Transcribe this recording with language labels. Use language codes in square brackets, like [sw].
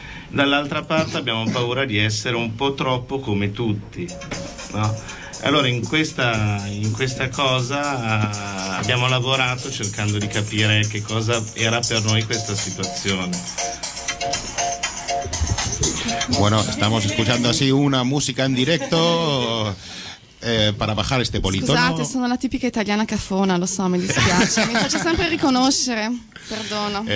[it] Dall'altra parte abbiamo paura di essere un po' troppo come tutti, no? Allora in questa cosa abbiamo lavorato cercando di capire che cosa era per noi questa situazione. [es] Bueno, estamos escuchando así una música en directo. Para bajar este politono. [it] Scusate, sono la tipica italiana cafona, lo so, mi dispiace. Mi faccio sempre riconoscere, perdono.